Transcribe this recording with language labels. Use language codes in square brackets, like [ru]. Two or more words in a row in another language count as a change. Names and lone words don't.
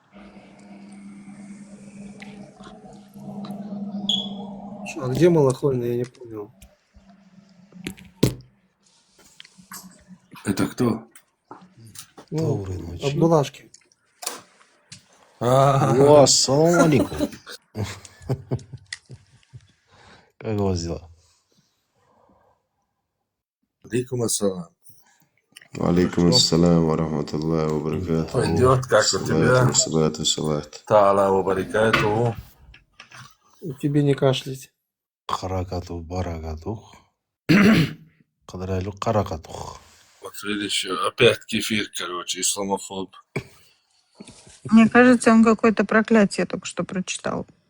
[ru] А где малохольный, я не понял. Это кто? Ну, Абдулашки. О, [ar] السلام عليكم. [ru] Как у вас дела? [ar] عليكم السلام. عليكم السلام ورحمة الله وبركاته. [ru] Пойдет, как у тебя? Салат. [ar] تعالى وبركاته. [ru] Тебе не кашлять. Харакату баракатух. Кадрайлю каракатух. Вот видишь, опять кефир, короче, исламофоб. Мне кажется, он какое-то проклятие только что прочитал.